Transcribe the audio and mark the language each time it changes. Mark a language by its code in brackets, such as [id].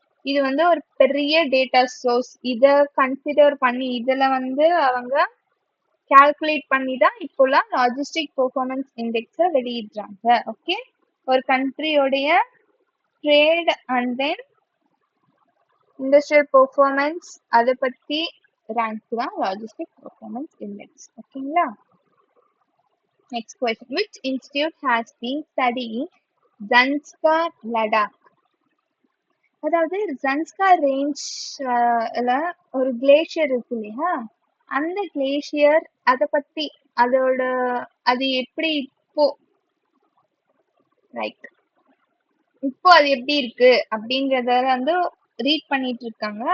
[ta] இது வந்து ஒரு பெரிய டேட்டா சோர்ஸ். இதை கன்சிடர் பண்ணி இதுல வந்து அவங்க கால்குலேட் பண்ணி தான் இப்போலாம் லாஜிஸ்டிக் பெர்ஃபார்மன்ஸ் இண்டெக்ஸை வெளியிடுறாங்க. ஓகே, ஒரு கண்ட்ரியோடைய trade and then industrial performance அதை பத்தி ரேங்க் தான் லாஜிஸ்டிக் பெர்ஃபார்மன்ஸ் இண்டெக்ஸ். ஓகேங்களா, next question. [en] Which institute has been studying Zanskar Ladakh? [ta] அதாவது ஜன்ஸ்கார் ரேஞ்ச்ல ஒரு கிளேஷியர் இருக்கு இல்லையா, அந்த கிளேஷியர் அதை பத்தி அது எப்படி இப்போ லைக் இப்போ அது எப்படி இருக்கு அப்படின்றத வந்து ரீட் பண்ணிட்டு இருக்காங்க.